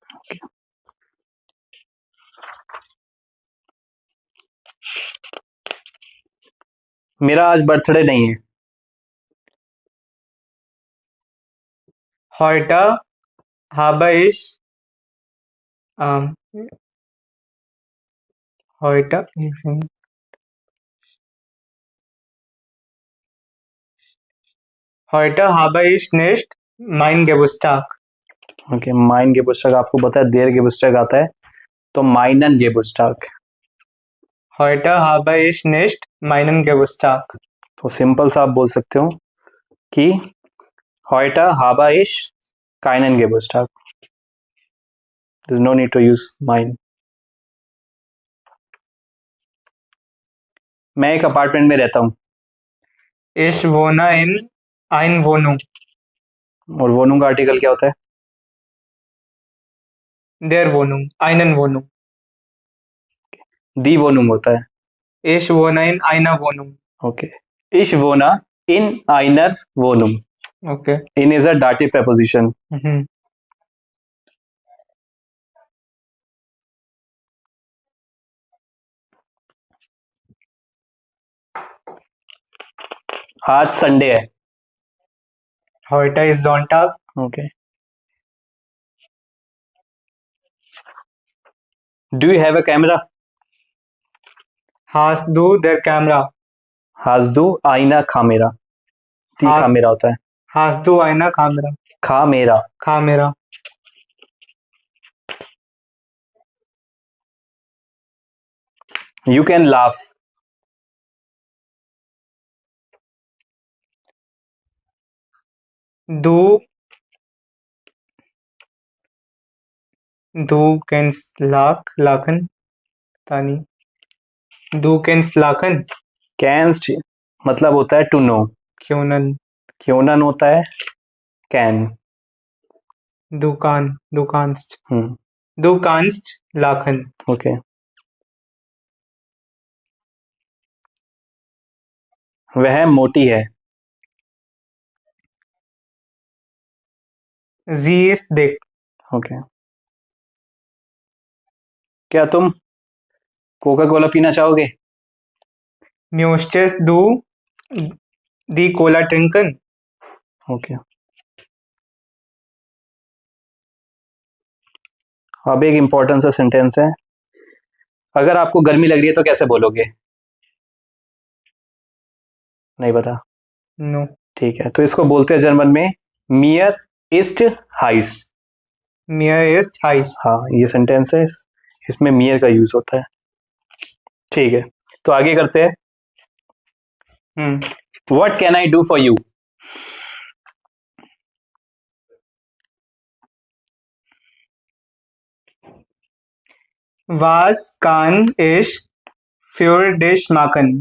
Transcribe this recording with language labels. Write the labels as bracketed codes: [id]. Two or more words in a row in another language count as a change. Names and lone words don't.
[hi] मेरा आज बर्थडे नहीं है. [de] Heute habe ich heute heute habe ich nicht mein Geburtstag. [hi] ओके. [de] Mein Geburtstag [hi] आपको पता है [de] der Geburtstag [hi] आता है तो [de] meinen Geburtstag. Heute habe ich nicht meinen Geburtstag. [hi] तो सिंपल सा आप बोल सकते हो कि [de] heute habe ich keinen Geburtstag. [en] There's no need to use mine. [hi] मैं एक अपार्टमेंट में रहता हूँ. [de] Ich wohne in einer Wohnung. [hi] और वोनूं का आर्टिकल क्या होता है? [de] Der Wohnung. Einen Wohnung. die Wohnung [hi] होता है. [de] Ich wohne in einer Wohnung. Okay. Ich wohne in einer Wohnung. Okay. [en] In is a dative preposition. Mhm. [hi] आज संडे है. [de] Heute ist Sonntag. [en] Okay. Do you have a camera? [de] Hast du der Kamera? Hast du eine Kamera? ती Hast- [hi] Kamera होता है. [de] Hast du eine Kamera? Kamera. Kamera. [en] You can laugh. [de] Du kennst lachen. [hi] पता नहीं. [de] Du kennst lachen. [hi] Canst मतलब होता है [en] to know. [de] Können. [hi] क्योंन होता है can. [de] Du kannst. हम्म. Du kannst lachen. [hi] Okay. वह मोटी है. [de] Sie ist dick. Okay. [hi] क्या तुम कोका कोला पीना चाहोगे? [de] Möchtest du die Cola trinken? [hi] ओके. अब एक इम्पोर्टेंट सा सेंटेंस है. अगर आपको गर्मी लग रही है तो कैसे बोलोगे? नहीं पता. [en] No. [hi] ठीक है, तो इसको बोलते हैं जर्मन में [de] Mir ist heiß. Mir ist heiß. [hi] हाँ, ये सेंटेंस है, इसमें मियर का यूज होता है. ठीक है, तो आगे करते हैं. [en] What can I do for you? [de] Was kann ich für dich machen?